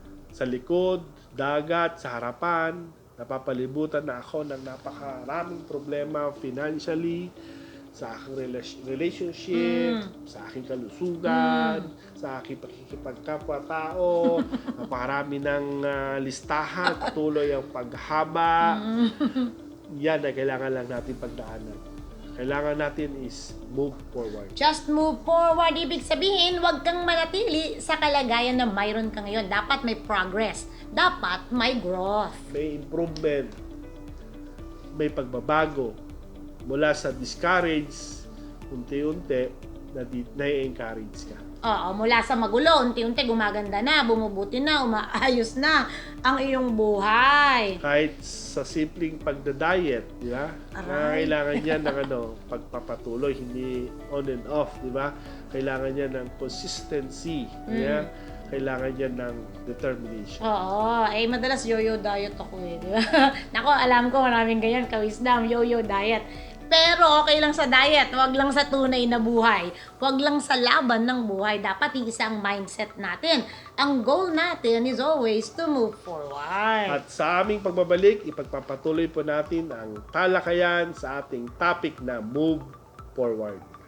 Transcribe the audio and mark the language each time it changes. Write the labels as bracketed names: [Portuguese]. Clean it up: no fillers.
[Filipino] Sa likod, dagat, sa harapan, napapalibutan na ako ng napakaraming problema financially, sa aking relationship, sa aking kalusugan, sa aking pakikipagkapwa-tao, napakarami ng listahan, tuloy ang paghaba. Yan ay kailangan lang natin pagdaanan. Kailangan natin is move forward. [English] Just move forward. [Filipino] Ibig sabihin, huwag kang manatili sa kalagayan na mayroon ka ngayon. Dapat may progress. Dapat may growth. May improvement. May pagbabago. Mula sa discourage, unti-unti, na-encourage ka. Oo, mula sa magulo, unti-unti gumaganda na, bumubuti na, umaayos na ang iyong buhay. Kahit sa simpleng pagda-diet, di ba? Kailangan niya ng pagpapatuloy, hindi on and off, di ba? Kailangan niya ng consistency, di ba? Kailangan niya ng determination. Oo, madalas yo-yo diet ako di ba? Nako, alam ko maraming ganyan, ka-wisdom, yo-yo diet. Pero okay lang sa diet, wag lang sa tunay na buhay. Wag lang sa laban ng buhay. Dapat iisa ang mindset natin. Ang goal natin [English] is always to move forward. [Filipino] At sa aming pagbabalik, ipagpapatuloy po natin ang talakayan sa ating topic na Move Forward.